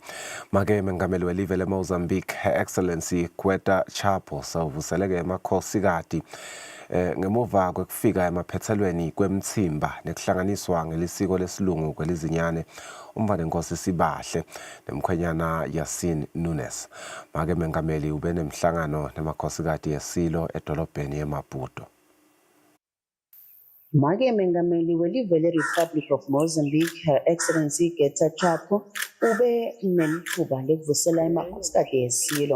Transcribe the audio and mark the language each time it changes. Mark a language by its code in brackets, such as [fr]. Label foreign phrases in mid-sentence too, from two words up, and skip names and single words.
[ss] Make mengameli welive leMozambique, [en] Her Excellency [ss] Gweta Chapo, sawuvuseleke emakhosikati ngemuva kwekufika emaphethelweni kwemtsimba nekuhlanganiswa ngelisiko lesilungu kwelizinyane umbanenkosi Sibahle nemkhwenyana Yasin Nunes. Make mengameli ube nemhlangano nemakhosikati yesilo edolobheni eMaputo. Make mengameli welive le-Republic of Mozambique, [en] Her Excellency [ss] Gweta Chapo, ube nelithuba lekuvusela emakhosikati yesilo.